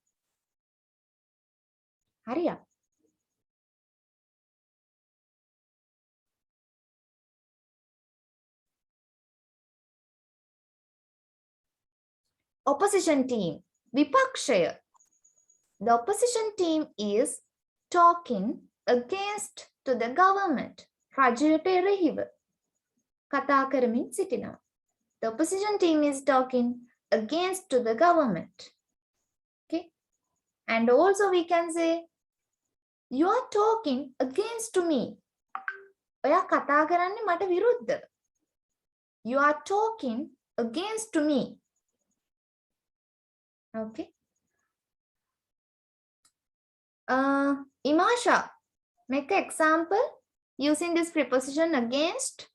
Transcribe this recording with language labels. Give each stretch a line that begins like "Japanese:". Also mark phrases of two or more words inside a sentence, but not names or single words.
English: Hurry up. Opposition team.
Sinhala: Vipakshaya.
English: The opposition team is talking against to the government.
Sinhala: රජයට එරෙහිව කතා කරමින් සිටිනවා.
English: The opposition team is talking against to the government. Okay. And also we can say, you are talking against to me.
Sinhala: ඔයා කතා කරන්නේ මට විරුද්ධව.
English: You are talking against to me. Okay. Imasha, make an example using this preposition against.